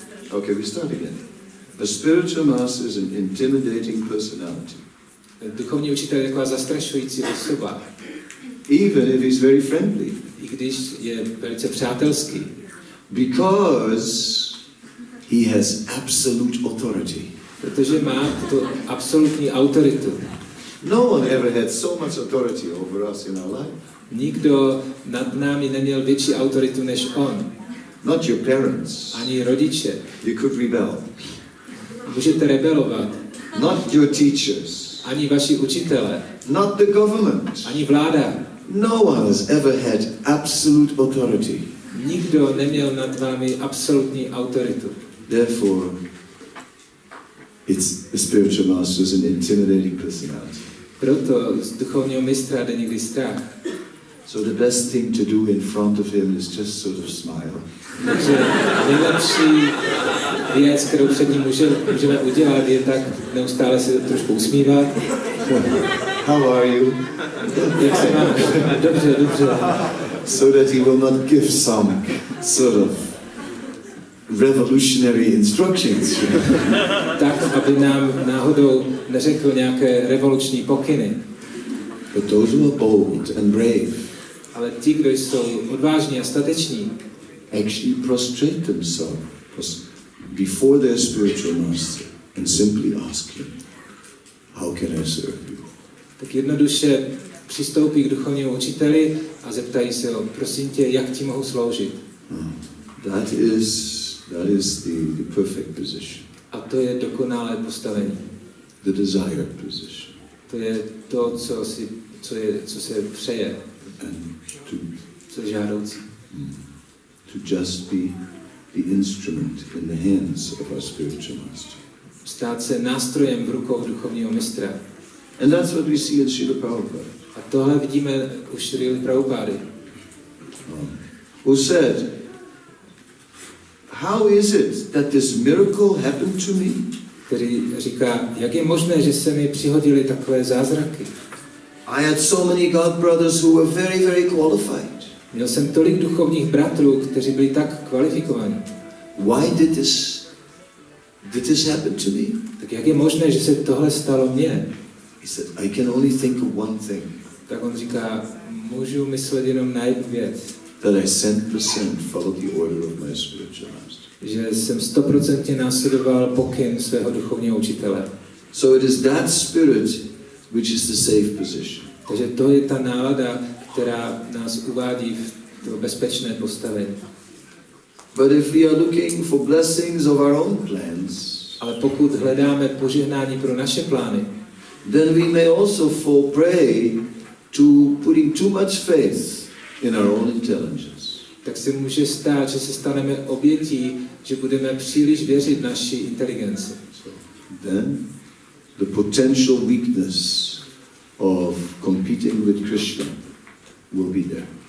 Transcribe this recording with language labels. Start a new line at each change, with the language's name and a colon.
English: Okay, we start again. A spiritual master is an intimidating personality.
Czech: Duchovní učitel je taková zastrašující osoba.
English: Even if he's very friendly.
Czech: I když je velice přátelský.
English: Because he has absolute authority.
Czech: Protože má tu absolutní autoritu.
English: No one ever had so much authority over us in our life.
Czech: Nikdo nad námi neměl větší autoritu než on.
English: Not your parents.
Czech: Ani rodiče.
English: You could rebel.
Czech: Můžete rebelovat.
English: Not your teachers.
Czech: Ani vaši učitele.
English: Not the government.
Czech: Ani vláda.
English: No one has ever had absolute authority.
Czech: Nikdo neměl nad vámi absolutní autoritu.
English: Therefore, the spiritual master is an intimidating personality.
Czech: Proto z duchovního mistra jde někdy strach.
English: So the best thing to do in front of him is just sort of smile.
Czech: Takže nejlepší věc, kterou před ním můžeme udělat, je tak neustále se trošku usmívat.
English: How are you?
Czech: Jak se máš? Dobře, dobře.
English: So that he will not give some sort of revolutionary instructions.
Czech: Tak, aby nám náhodou neřekl nějaké revoluční pokyny.
English: But those who are bold and brave,
Czech: ale ti, kdo jsou odvážní a stateční,
English: actually prostrate themselves before their spiritual master and simply ask him, how can I serve you?
Czech: Tak jednoduše přistoupí k duchovnímu učiteli a zeptají se ho, prosím tě, jak ti mohu sloužit?
English: That is the perfect position.
Czech: A to je dokonalé postavení.
English: The desired position.
Czech: To je to, co se přeje.
English: And
Czech: co je žádoucí.
English: To just be the instrument in the hands of our spiritual master.
Czech: Stát se nástrojem v rukou duchovního mistra.
English: And that's what we see in Srimad-bhagavatam.
Czech: A tohle vidíme u Šrily Prabhupády.
English: Who said, how is it that this miracle happened to me?
Czech: Který říká, jak je možné, že se mi přihodily takové zázraky.
English: I had so many God brothers who were very, very qualified.
Czech: Měl jsem tolik duchovních bratrů, kteří byli tak kvalifikovaní.
English: Why did this happen to me?
Czech: Tak jak je možné, že se tohle stalo mně?
English: He said, I can only think of one thing.
Czech: Tak on říká, můžu myslet jenom na jednu věc.
English: That I 100% followed the order of my spiritual master.
Czech: Že jsem 100% následoval pokyn svého duchovního učitele.
English: So it is that spirit which is the safe position.
Czech: Takže to je ta nálada, která nás uvádí v to bezpečné postavení.
English: But if we are looking for blessings of our own plans,
Czech: ale pokud hledáme požehnání pro naše plány,
English: then we may also fall prey to putting too much faith in our own intelligence.
Czech: Tak se může stát, že se staneme obětí, že budeme příliš věřit naší inteligenci.
English: So then the potential weakness of competing with Krishna will be there.